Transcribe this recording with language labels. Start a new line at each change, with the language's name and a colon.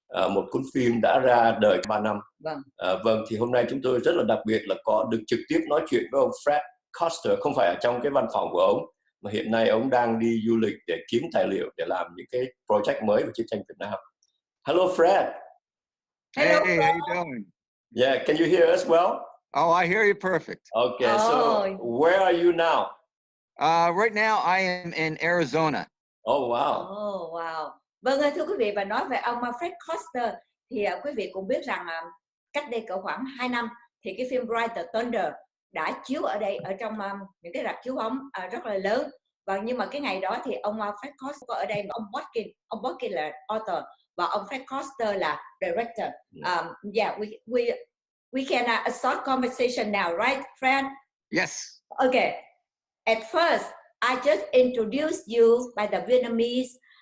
Vietnamese: Một cuốn phim đã ra đời 3 năm. Vâng, thì hôm nay chúng tôi rất là đặc biệt là có được trực tiếp nói chuyện với ông Fred Koster, không phải ở trong cái văn phòng của ông, mà hiện nay ông đang đi du lịch để kiếm tài liệu để làm những cái project mới về chiến tranh Việt Nam.
English: Hello Fred. Hello, Hey, how you doing? Yeah, can you hear us well? Oh, I hear you perfect. Okay, so where are you now? Right now I am in Arizona. Oh wow. Oh wow.
Vietnamese: Vâng, thưa quý vị, và nói về ông Fred Koster thì quý vị cũng biết rằng cách đây cỡ khoảng 2 năm thì cái phim Ride the Thunder đã chiếu ở đây, ở trong những cái rạp chiếu bóng rất là lớn. Và nhưng mà cái ngày đó thì ông Fred Koster có ở đây, mà ông Botkin là author và ông Fred Koster là director.
English: Yeah, we can start conversation now, right, Fred? Yes. Okay. At first, I just introduced you by the Vietnamese.